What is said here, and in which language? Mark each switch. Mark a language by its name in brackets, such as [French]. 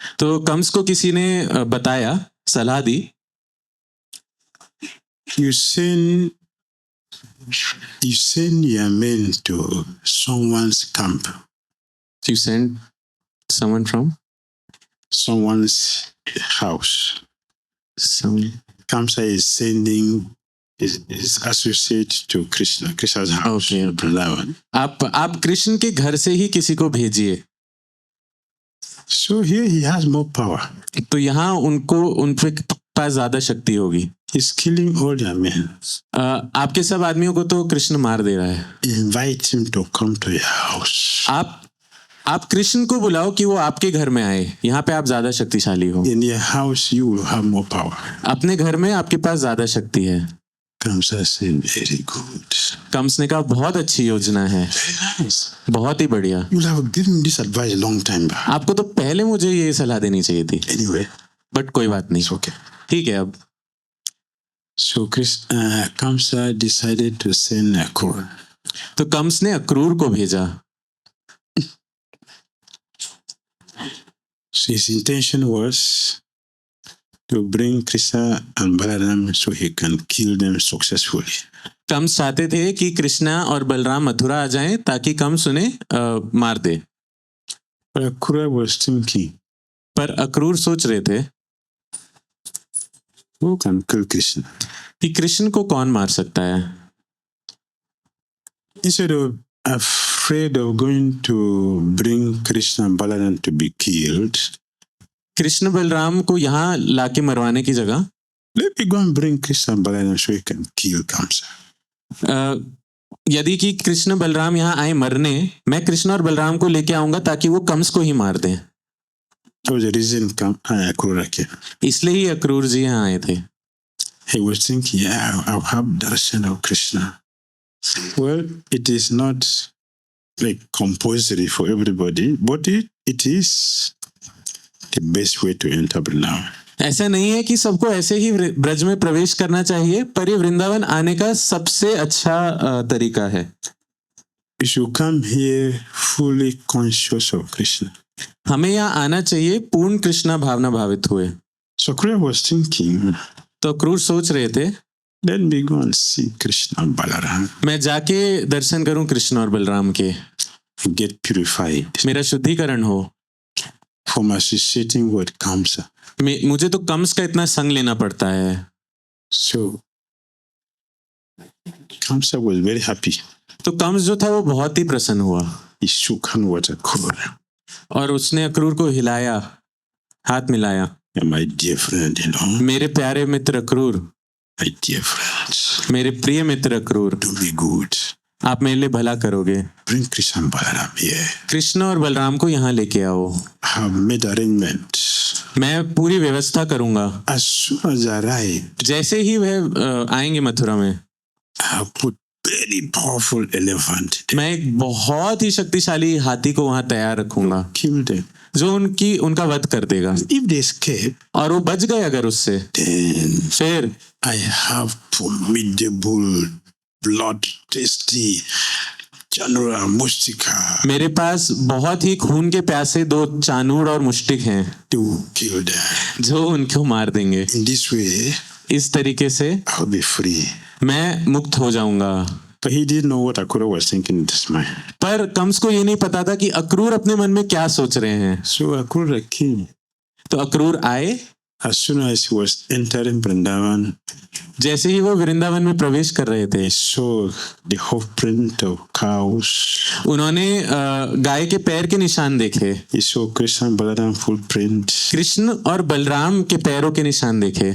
[Hindi] तो कंस को किसी ने बताया, सलाह दी, [English] you send your men to someone's camp. You send someone from someone's house. Kamsa is sending his associate to Krishna's house. Okay. Vrindavan. [Hindi] आप कृष्ण के घर से ही किसी को भेजिए। [English] So here he has more power. [Hindi] तो यहाँ उन पे पास ज्यादा शक्ति होगी। [English] He's killing all their men. [Hindi] आपके सब आदमियों को तो कृष्ण मार दे रहा है। [English] Invite him to come to your house. [Hindi] आप कृष्ण को बुलाओ कि वो आपके घर में आए, यहाँ पे आप ज्यादा शक्तिशाली हो। [English] In your house you will have more power. [Hindi] अपने घर में आपके पास ज्यादा शक्ति है। [English] Kamsa said, very good. [Hindi] Kans ने कहा बहुत अच्छी योजना है। [English] Very nice. [Hindi] बहुत ही बढ़िया। [English] You will have given this advice a long time back. [Hindi] आपको तो पहले मुझे ये सलाह देनी चाहिए थी। [English] Anyway, [Hindi] बट कोई बात नहीं। [English] it's okay. [Hindi] ठीक है। अब [English] So Kamsa decided to send Akrur. [Hindi] तो कंस ने अक्रूर को भेजा। [English] So his intention was to bring Krishna and Balaram so he can kill them successfully. [Hindi] Kans चाहते थे कि कृष्णा और बलराम मथुरा आ जाएं ताकि कंस उन्हें मार दे। [English] But Akrur was thinking, [Hindi] पर अक्रूर सोच रहे थे [English] who can kill Krishna? [Hindi] कि कृष्ण को कौन मार सकता है। [English] Instead of afraid of going to bring Krishna and Balaram to be killed, [Hindi] Krishna Balram को यहाँ लाके मरवाने की जगह [English] let me go and bring Krishna and Balaram so he can kill Kamsa. [Hindi] यदि कि कृष्ण बलराम यहाँ आए मरने, मैं कृष्ण और बलराम को लेके आऊंगा ताकि वो कंस को ही मार दें। [English] That was the reason Akrur came. [Hindi] इसलिए ही अक्रूर जी यहाँ आए थे। [English] He was thinking, yeah, I'll have darshan of Krishna. Well, it is not like compulsory for everybody, but it is the best way to enter Vrindavan. [Hindi] ऐसा नहीं है कि सबको ऐसे ही ब्रज में प्रवेश करना चाहिए, पर ये वृंदावन आने का सबसे अच्छा तरीका है। [English] You should come here fully conscious of Krishna. [Hindi] हमें यहाँ आना चाहिए पूर्ण कृष्णा भावना भावित हुए। [English] So Akrur was thinking, [Hindi] तो अक्रूर सोच रहे थे, [English] let me go and see Krishna and Balaram. [Hindi] मैं जाके दर्शन करूं कृष्ण और बलराम के, [English] Get purified [Hindi] मेरा शुद्धिकरण हो। [English] from associating with Kamsa. [Hindi] मुझे तो कंस का इतना संग लेना पड़ता है। [English] So Kamsa was very happy. [Hindi] तो कंस जो था वो बहुत ही प्रसन्न हुआ [English] He shook hand with Akrura. [Hindi] और उसने अक्रूर को हिलाया, हाथ मिलाया। [English] And my dear friend, [Hindi] मेरे प्यारे मित्र अक्रूर, [English] my dear friends, [Hindi] मेरे प्रिय मित्र अक्रूर, [English] do me good. [Hindi] आप मेरे लिए भला करोगे। [English] Bring Krishna and Balaram here. [Hindi] Krishna और बलराम को यहाँ लेके आओ। [English] I have made arrangements. [Hindi] मैं पूरी व्यवस्था करूंगा। [English] As soon as I arrived, [Hindi] जैसे ही वह आएंगे मथुरा में, [English] I have put very powerful elephant. [Hindi] मैं एक बहुत ही शक्तिशाली हाथी को वहां तैयार रखूंगा [English] Kill them. [Hindi] जो उनका वध कर देगा। [English] If they escape, [Hindi] और वो बच गए अगर उससे, [English] then [Hindi] फिर [English] I have formidable, blood-thirsty Chanura Mustika [Hindi] मेरे पास बहुत ही खून के प्यासे 2 चानूर और मुष्टिक हैं [English] to kill them. [Hindi] जो उनको मार देंगे। [English] In this way, [Hindi] इस तरीके से [English] I'll be free. [Hindi] मैं मुक्त हो जाऊंगा। [English] But he didn't know what Akrura was thinking in his mind. [Hindi] पर कंस को ये नहीं पता था कि अक्रूर अपने मन में क्या सोच रहे हैं। [English] So Akrura came. [Hindi] तो अक्रूर आए। [English] As soon as he was entering Vrindavan, [Hindi] जैसे ही वो वृंदावन में प्रवेश कर रहे थे, [English] he saw the hoof print of cows. [Hindi] उन्होंने गाय के पैर के निशान देखे। [English] He saw Krishna and Balaram footprint. [Hindi] Krishna और बलराम के पैरों के निशान देखे।